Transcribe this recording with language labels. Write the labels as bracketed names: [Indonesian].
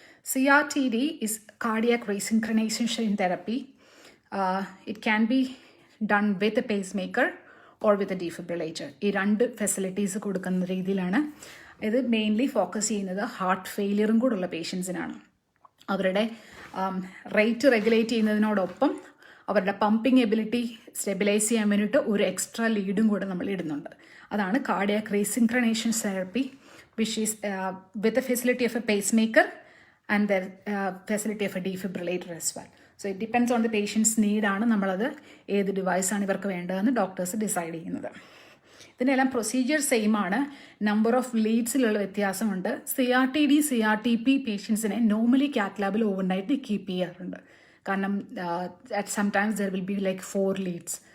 [English] CRTD is cardiac resynchronization therapy. It can be done with a pacemaker or with a defibrillator. [Malayalam] ഈ 2 facilities കൊടുക്കുന്ന രീതിയിലാണ്. ഇത് mainly focus ചെയ്യുന്നത് heart ഫെയിലിയറും കൂടുള്ള പേഷ്യൻസിനാണ്. അവരുടെ rate regulate ചെയ്യുന്നതിനോടൊപ്പം അവരുടെ pumping ability stabilise ചെയ്യാൻ വേണ്ടിയിട്ട് ഒരു എക്സ്ട്രാ ലീഡും കൂടെ നമ്മൾ ഇടുന്നുണ്ട്. അതാണ് cardiac റീസിൻക്രണേഷൻ therapy, [English] which is with the facility of a pacemaker and the facility of a defibrillator as well. So it depends on the patient's need [Malayalam] ആണ് നമ്മളത് ഏത് ഡിവൈസാണ് ഇവർക്ക് വേണ്ടതെന്ന് ഡോക്ടേഴ്സ് ഡിസൈഡ് ചെയ്യുന്നത്. ഇതിനെല്ലാം പ്രൊസീജിയർ സെയിം ആണ്. നമ്പർ ഓഫ് ലീഡ്സിലുള്ള വ്യത്യാസമുണ്ട്. CRTD, CRTP പേഷ്യൻസിനെ normally കാത്ത് ലാബിൽ ഓവർനൈറ്റ് കീപ്പ് ചെയ്യാറുണ്ട്. കാരണം [English] Sometimes there will be like 4 leads.